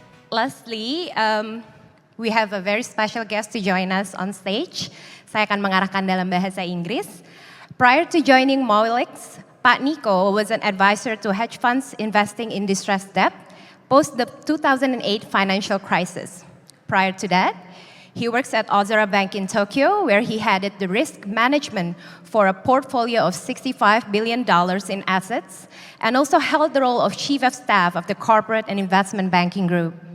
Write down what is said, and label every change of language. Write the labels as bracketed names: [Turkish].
[English] Lastly, we have a very special guest to join us on stage. [Indonesian] Saya akan mengarahkan dalam bahasa Inggris. [English] Prior to joining Molex, Pak Niko was an advisor to hedge funds investing in distressed debt post the 2008 financial crisis. Prior to that, he works at Ozora Bank in Tokyo, where he headed the risk management for a portfolio of $65 billion in assets, and also held the role of chief of staff of the corporate and investment banking group.